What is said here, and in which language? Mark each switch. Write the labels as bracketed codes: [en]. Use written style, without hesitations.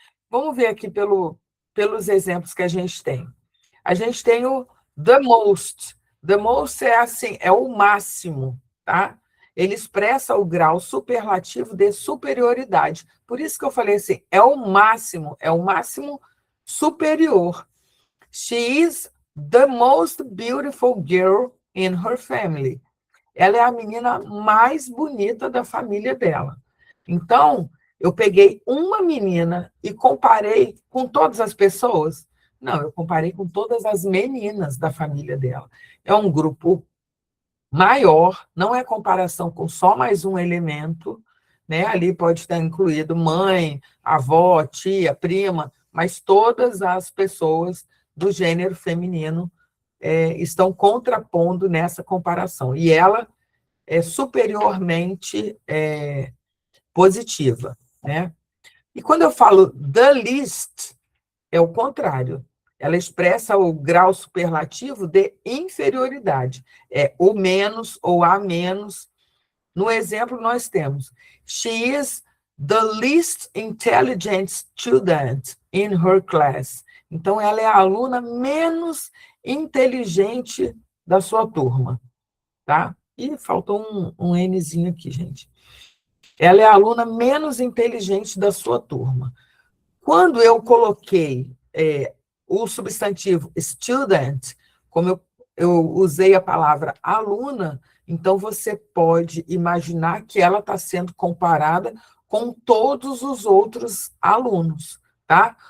[pt] Vamos ver aqui pelos exemplos que a gente tem. A gente tem o the most. The most é assim, é o máximo, tá? Ele expressa o grau superlativo de superioridade. Por isso que eu falei assim, é o máximo superior. [en] She is the most beautiful girl in her family. [pt] Ela é a menina mais bonita da família dela. Então, eu peguei uma menina e comparei com todas as pessoas? Não, eu comparei com todas as meninas da família dela. É um grupo maior, não é comparação com só mais um elemento, né? Ali pode estar incluído mãe, avó, tia, prima, mas todas as pessoas do gênero feminino estão contrapondo nessa comparação. E ela é superiormente positiva, né? E quando eu falo the least, é o contrário. Ela expressa o grau superlativo de inferioridade. É o menos ou a menos. No exemplo, nós temos [en] she is the least intelligent student in her class. [pt] Então, ela é a aluna menos inteligente da sua turma, tá? E faltou um Nzinho aqui, gente. Ela é a aluna menos inteligente da sua turma. Quando eu coloquei o substantivo student, como eu usei a palavra aluna, então você pode imaginar que ela está sendo comparada com todos os outros alunos, tá?